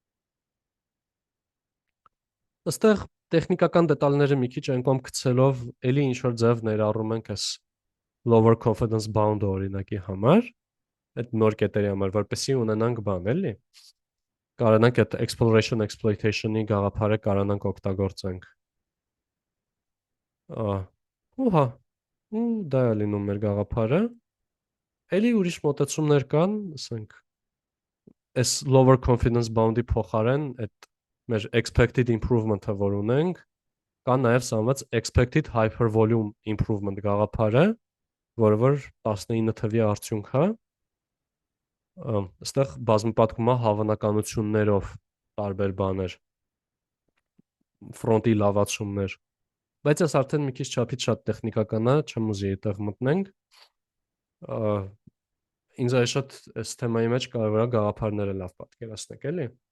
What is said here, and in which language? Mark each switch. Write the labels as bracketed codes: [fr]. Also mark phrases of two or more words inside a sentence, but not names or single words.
[hy] Այստեղ տեխնիկական դետալները մի քիչ այն կողմ գցելով, էլի ինչ որ ձև ներառում ենք այս [en] lower confidence bound [hy] օրինակի համար, այդ նոր կետերի համար, որպեսզի ունենանք բան, էլի։ Կարողանանք այդ [en] exploration exploitation- [hy] ի գաղափարը կարողանանք օգտագործենք։ Ուհա, ու դա է լինում մեր գաղափարը։ Էլի ուրիշ մոտեցումներ կան, ասենք, այս [en] lower confidence bound- [hy] ի փոխարեն այդ մեր [en] expected improvement- [hy] ը որ ունենք, կա նաև սանված [en] expected hypervolume improvement [hy] գաղափարը, որը որ 19 թվի արդյունք է, այստեղ բազմապատկում է հավանականություններով տարբեր բաներ, ֆրոնտի լավացումներ, բայց այս արդեն մի քիչ չափից շատ տեխնիկական է, չեմ ուզի այդտեղ մտնենք, ինձ այս շատ այս թեմայի մեջ կարևոր է գաղափարները լավ պատկերացնեք, էլի։